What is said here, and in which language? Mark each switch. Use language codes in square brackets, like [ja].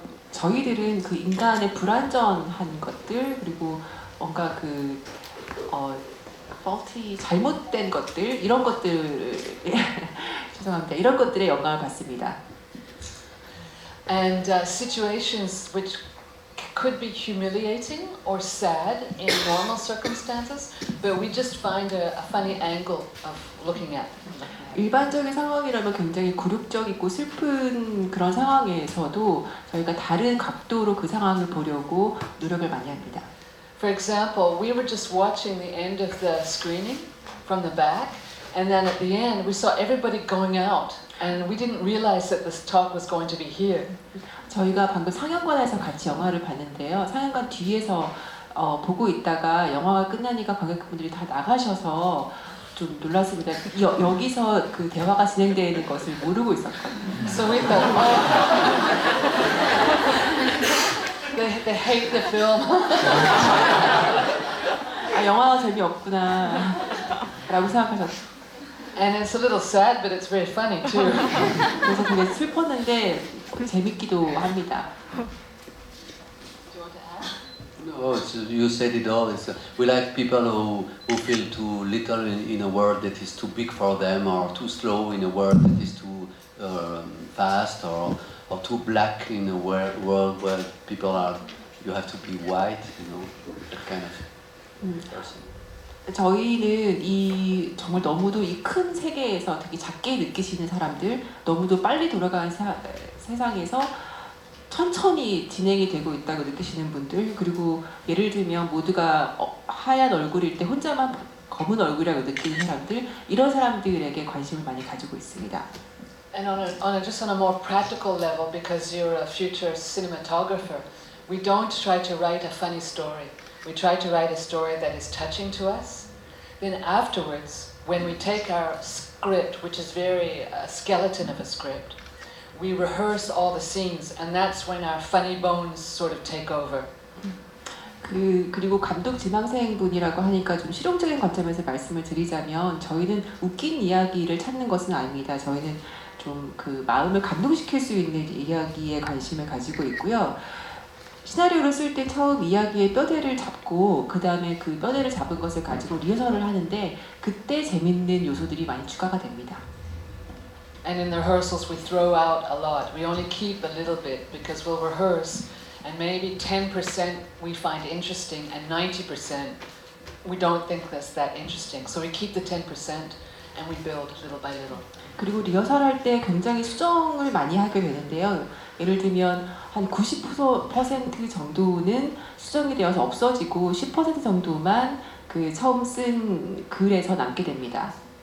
[ko] 저희들은 그 인간의 불완전한 것들 그리고 뭔가 faulty 잘못된 것들 이런 것들 죄송합니다. 이런 것들에 영감을 받습니다. [en] And situations which could be humiliating or sad in normal circumstances, but we just find a funny angle of looking at them. [ko] 일반적인 상황이라면 굉장히 굴욕적이고 슬픈 그런 상황에서도 저희가 다른 각도로 그 상황을 보려고 노력을 많이 합니다. [en] For example, we were just watching the end of the screening from the back, and then at the end we saw everybody going out, and we didn't realize that this talk was going to be here. [ko] 저희가 방금 상영관에서 같이 영화를 봤는데요. 상영관 뒤에서 보고 있다가 영화가 끝나니까 관객분들이 다 나가셔서 좀 놀랐습니다. 여기서 그 대화가 진행되는 것을 모르고 있었거든요. [en] So we thought, they hate the film. [ko] 영화가 재미없구나 라고 생각하셨어요. [en] And it's a little sad, but it's very funny too. [ko] 그래서 되게 슬펐는데 재밌기도 합니다. [en] No, you said it all. We like people who feel too little in a world that is too big for them, or too slow in a world that is too fast, or too black in a world where people are. You have to be white, that kind of person. [ko] 저희는 정말 너무도 이 큰 세계에서 되게 작게 느끼시는 사람들, 너무도 빨리 돌아가는 세상에서 천천히 진행이 되고 있다고 느끼시는 분들, 그리고 예를 들면 모두가 하얀 얼굴일 때 혼자만 검은 얼굴이라고 느끼는 사람들, 이런 사람들에게 관심을 많이 가지고 있습니다. [en] And just on a more practical level, because you're a future cinematographer, we don't try to write a funny story. We try to write a story that is touching to us. Then afterwards, when we take our script, which is very skeleton of a script, we rehearse all the scenes, and that's when our funny bones sort of take over. [ko] 그리고 감독 지망생분이라고 하니까 좀 실용적인 관점에서 말씀을 드리자면 저희는 웃긴 이야기를 찾는 것은 아닙니다. 저희는 좀 그 마음을 감동시킬 수 있는 이야기에 관심을 가지고 있고요. 시나리오를 쓸 때 처음 이야기의 뼈대를 잡고 그 다음에 그 뼈대를 잡은 것을 가지고 리허설을 하는데 그때 재밌는 요소들이 많이 추가가 됩니다. [en] And in the rehearsals we throw out a lot. We only keep a little bit because we'll rehearse and maybe 10% we find interesting and 90% we don't think that's that interesting. So we keep the 10% and we build little by little. [ko] 그리고 리허설할 때 굉장히 수정을 많이 하게 되는데요. 예를 들면 한 90% 정도는 수정이 되어서 없어지고 10% 정도만 그 처음 쓴 글에서 남게 됩니다.